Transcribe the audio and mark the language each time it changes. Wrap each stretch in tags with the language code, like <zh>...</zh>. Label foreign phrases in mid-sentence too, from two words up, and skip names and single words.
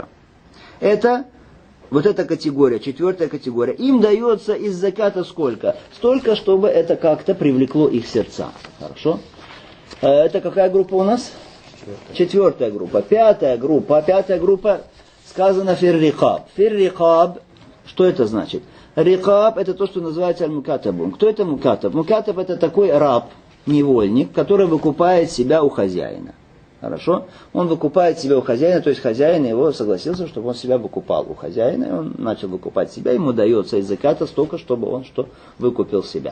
<ru>Это вот эта категория, 4 категория. Им дается из заката сколько? Столько, чтобы это как-то привлекло их сердца. Хорошо? Это какая группа у нас? 4 группа. 5 группа. 5 группа сказано</ru> <ar>في الرقاب. في الرقاب,</ar> <ru>что это значит? Рикаб это то, что называется аль-мукатабун. Кто это мукатаб? Мукатаб это такой раб, невольник, который выкупает себя у хозяина. Хорошо? Он выкупает себя у хозяина, то есть хозяин его согласился, чтобы он себя выкупал у хозяина, и он начал выкупать себя, ему дается из заката столько, чтобы он что выкупил себя.</ru>